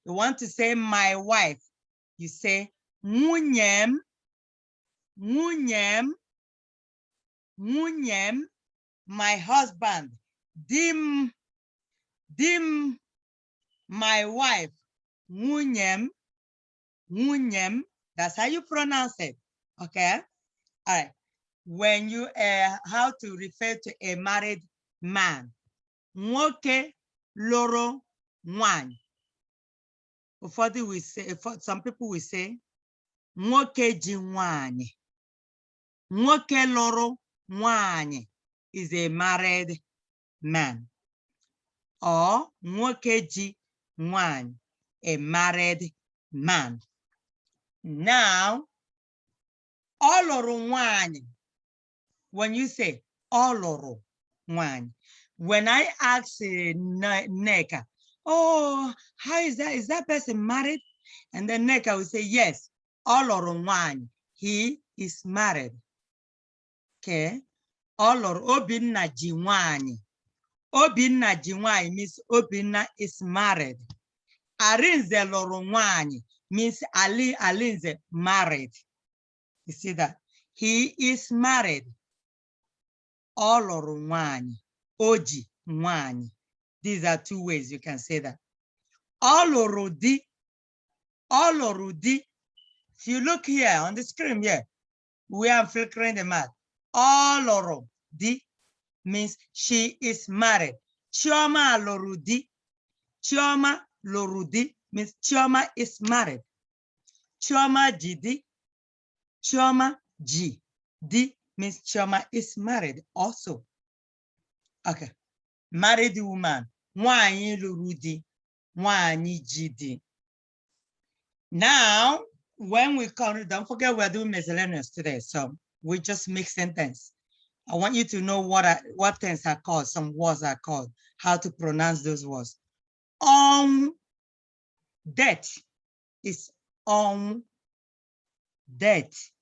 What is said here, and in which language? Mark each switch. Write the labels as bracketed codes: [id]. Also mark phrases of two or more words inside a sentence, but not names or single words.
[en] You want to say my wife, you say [ig] nwunyem, nwunyem, nwunyem. [en] My husband, [ig] dim, dim. [en] My wife, [ig] nwunyem, nwunyem. [en] That's how you pronounce it, okay? All right. When you, how to refer to a married man. [ig] Nwoke loro nwanyị. [en] Ụfọdụ we say, some people will say, [ig] nwoke ji nwanyị. Nwoke loro nwanyị [en] is a married man. [ig] Or nwoke ji nwanyị, [en] a married man. Now, [ig] ọ lụrụ nwanyị. [en] When you say [ig] ọ lụrụ nwanyị, [en] when I ask Neka, oh, how is that? Is that person married? And then Neka will say, yes, [ig] ọ lụrụ nwanyị. [en] He is married. Okay. [ig] Ọ lụrụ Obinna ji nwanyị. Obinna ji nwanyị [en] means Obinna is married. [ig] Arinze lụrụ nwanyị [en] means Alinze married. You see that? He is married. [ig] Ọ lụrụ nwanyị. Oji nwanyị. [en] These are two ways you can say that. [ig] Ọ lụrụ di. Ọ lụrụ di. [en] If you look here on the screen here, we are flickering the map. [ig] Ọ lụrụ di [en] means she is married. [ig] Chioma lụrụ di. Chioma lụrụ di [en] means Chioma is married. [ig] Chioma ji di. Chioma ji di [en] means Chioma is married also. Okay. Married woman. [ig] Nwanyị lụrụ di. Nwanyị ji di. [en] Now, when we come, don't forget we're doing miscellaneous today, so we just make sentence. I want you to know what things are called, some words are called, how to pronounce those words. Death is death.